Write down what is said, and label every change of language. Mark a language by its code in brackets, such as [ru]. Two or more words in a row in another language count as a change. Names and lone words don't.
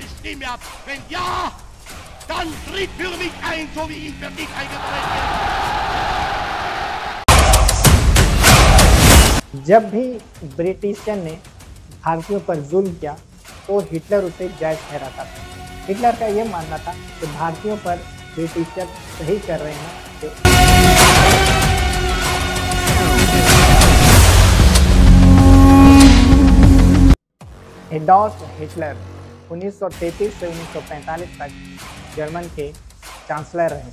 [de] Stimme ab? Wenn ja, dann tritt für mich ein, so wie ich für dich eingetreten bin. [hi] जब भी ब्रिटिशर ने भारतीयों पर जुल्म किया तो हिटलर उसे जायज ठहराता था। हिटलर का यह मानना था कि भारतीयों पर ब्रिटिशर सही कर रहे हैं कि एडॉल्फ हिटलर 1933 से 1945 तक जर्मन के चांसलर रहे।